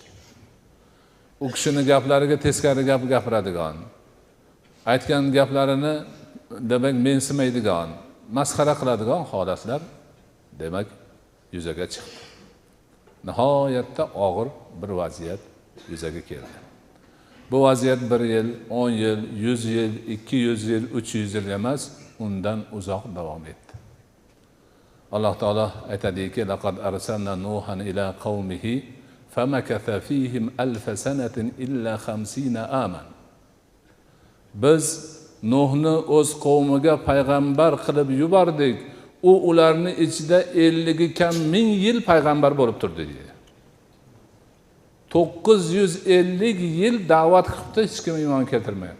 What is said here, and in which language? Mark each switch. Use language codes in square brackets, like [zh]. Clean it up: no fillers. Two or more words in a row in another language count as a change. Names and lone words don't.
[uz] U kishining gaplariga teskari gap gapiradigan, aytgan gaplarini demak mensimaydigan, masxara qiladigan holatlar demak yuzaga chiqdi. Nihoyatda og'ir bir vaziyat yuzaga keldi. Bu vaziyat 1 yil, 10 yil, 100 yil, 200 yil, 300 yil emas, undan uzoq davom etdi. Alloh taolo aytadiki: [ar] "لقد أرسلنا نوحا إلى قومه فلبث فيهم ألف سنة إلا خمسين عاما." [uz] Biz Nuhni o'z qavmiga payg'ambar qilib yubordik. U ularning ichida 50 kam ming yil payg'ambar bo'lib turdi dedi. 950 yil da'vat qilibdi, hech kim iymon keltirmayapti.